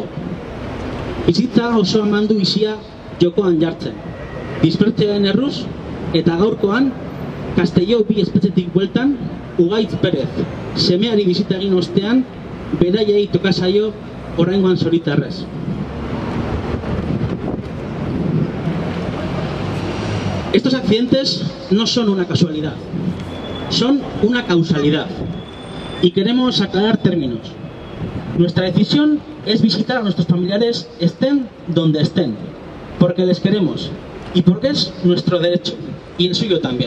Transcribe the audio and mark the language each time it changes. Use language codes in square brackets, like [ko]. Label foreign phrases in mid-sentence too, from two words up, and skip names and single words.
[eu] Bizitza oso eman du bizia jokoan jartzen. Dispertsioaren erruz eta gaurkoan Castelló bi espetxetik bueltan Ugaitz Perez, semeari bizita egin ostean, beraiei toka zaio oraingoan zoritarrez. [es] Estos accidentes no son una casualidad, son una causalidad. Y queremos aclarar términos. Nuestra decisión es visitar a nuestros familiares estén donde estén, porque les queremos y porque es nuestro derecho, y el suyo también.